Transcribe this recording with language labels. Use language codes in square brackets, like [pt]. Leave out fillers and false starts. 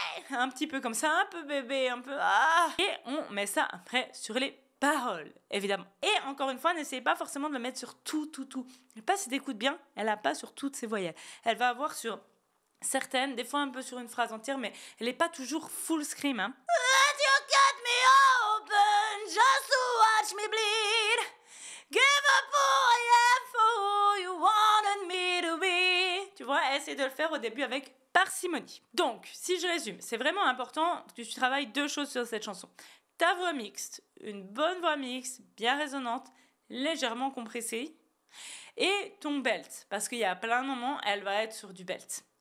[fr] Un petit peu comme ça, un peu bébé, un peu... Et on met ça après sur les paroles, évidemment. Et encore une fois, n'essayez pas forcément de le mettre sur tout. Je sais pas si t'écoutes bien, elle n'a pas sur toutes ses voyelles. Elle va avoir sur certaines, des fois un peu sur une phrase entière, mais elle n'est pas toujours full scream. Hein. [en] Let you get me open, just to watch me bleed. Give up who I am for who you wanted me to be. [fr] Tu vois, essaye de le faire au début avec parcimonie. Donc, si je résume, c'est vraiment important que tu travailles 2 choses sur cette chanson. Ta voix mixte, une bonne voix mixte, bien résonante, légèrement compressée, et ton belt, parce qu'il y a plein de moments, elle va être sur du belt.